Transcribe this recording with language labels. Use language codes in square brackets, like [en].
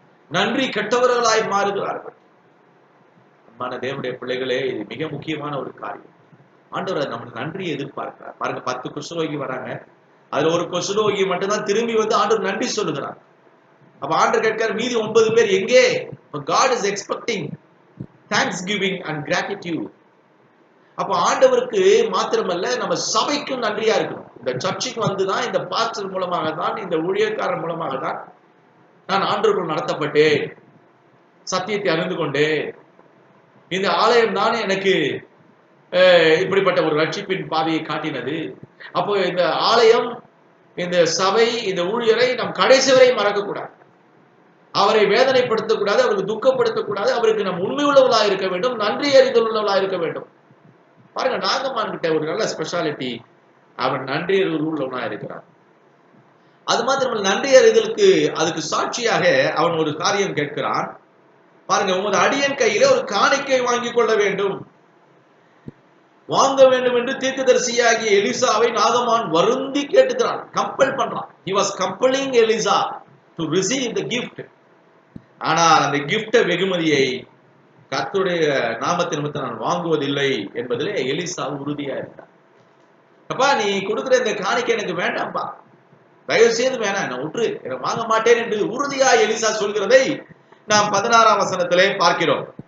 [ta] நன்றி கெட்டவர்களாய் மாறுகிறார்கள். அன்பான தேவனுடைய பிள்ளைகளே, இது மிக முக்கியமான ஒரு காரியம். ஆண்டவர் நம்ம நன்றியை எதிர்பார்க்கிறார். பாருங்க, 10 குஷ்டரோகி வராங்க. அதுல ஒரு குஷ்டரோகி மட்டும்தான் திரும்பி ஆண்டவர் நன்றி சொல்லுகிறார். அப்ப ஆண்டவர் கேட்கிறார், மீதி 9 பேர் எங்கே? [en] God is expecting thanksgiving and gratitude. [ta] அப்ப ஆண்டவருக்கு மாத்திரமல்ல, நம்ம சபைக்கும் நன்றியா இருக்கணும். இந்த சர்ச்சுக்கு வந்துதான், இந்த பாஸ்டர் மூலமாக தான், இந்த ஊழியக்காரர் மூலமாக தான் நான் ஆண்டவருக்குள் நடத்தப்பட்டேன், சத்தியத்தை அறிந்து கொண்டேன். இந்த ஆலயம் தான் எனக்கு இப்படிப்பட்ட ஒரு ரட்சிப்பின் பாதையை காட்டினது. அப்போ இந்த ஆலயம், இந்த சபை, இந்த ஊழியரை நாம் கடைசி வரை மறக்க கூடாது. அவரை வேதனைப்படுத்தக்கூடாது, அவருக்கு துக்கப்படுத்தக்கூடாது. அவருக்கு நாம் உண்மை உள்ளவர்களா இருக்க வேண்டும், நன்றி அறிதல் உள்ளவர்களா இருக்க வேண்டும். பாருங்க, நாகமான் கிட்ட ஒரு நல்ல ஸ்பெஷாலிட்டி, அவன் நன்றி அறிதல் உள்ளவனா இருக்கிறான். அது மாத்திரமல்ல, நன்றி அறிதலுக்கு அதுக்கு சாட்சியாக அவன் ஒரு காரியம் கேட்கிறான். பாருங்க, உமது அடியன் கையில ஒரு காணிக்கை வாங்கி கொள்ள வேண்டும், வாங்க வேண்டும் என்று தீர்க்கதரிசியாகிய எலிசாவை நாகமான் வருந்தி கேட்டுக்கிறான், கம்பல் பண்றான். [en] He was compelling Elisa to receive the gift. [ta] ஆனால் அந்த கிஃப்ட் வெகுமதியை கர்த்தருடைய நாமத்தின் நிமித்தம் நான் வாங்குவதில்லை என்பதிலே எலிசா உறுதியா இருந்தார். அப்பா, நீ கொடுக்கிற இந்த காணிக்கை எனக்கு வேண்டாம்பா, தயவு செய்து வேணாம், நான் விட்டுரு, எனக்கு வாங்க மாட்டேன் என்று உறுதியா எலிசா சொல்கிறதை நாம் 16ஆம் வசனத்திலே பார்க்கிறோம்.